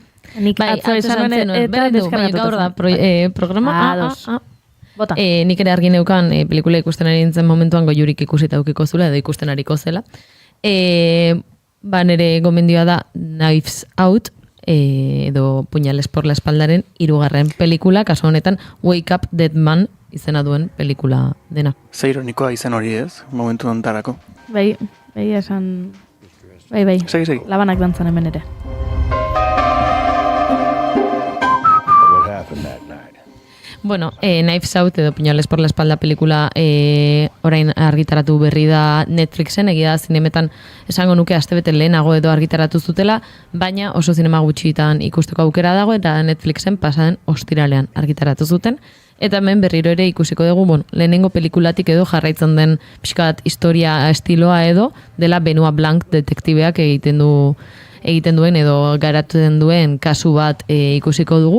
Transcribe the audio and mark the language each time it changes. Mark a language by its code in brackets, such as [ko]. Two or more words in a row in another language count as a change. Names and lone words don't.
[eu] Nik atzo esan eta deskargatu. Gaur da programa. Bota. Nik ere argi neukan pelikula ikusten ari nintzen momentuan goiurik ikusita ukiko zula edo ikusten ariko zela. Nere gomendioa da Knives Out, edo Puñales por la espaldaren 3. pelikula, kasu honetan Wake Up Dead Man izena duen pelikula dena. Ze ironikoa izen hori ez, momentu ontarako. Bai, esan... Bai. Segi. Labanak dantzan hemen ere. Bueno, Knives Out edo Puñales por la espalda pelikula orain argitaratu berri da Netflixen, egia da zinemetan esango nuke astebete lehenago edo argitaratu zutela, baina oso zinema gutxitan ikusteko aukera dago eta Netflixen pasaden ostiralean argitaratu zuten. Eta hemen berriro ere ikusiko dugu, lehenengo pelikulatik edo jarraitzen den pixkat historia estiloa edo dela Benoit Blanc detektibeak egiten duen edo garatzen duen kasu bat ikusiko dugu.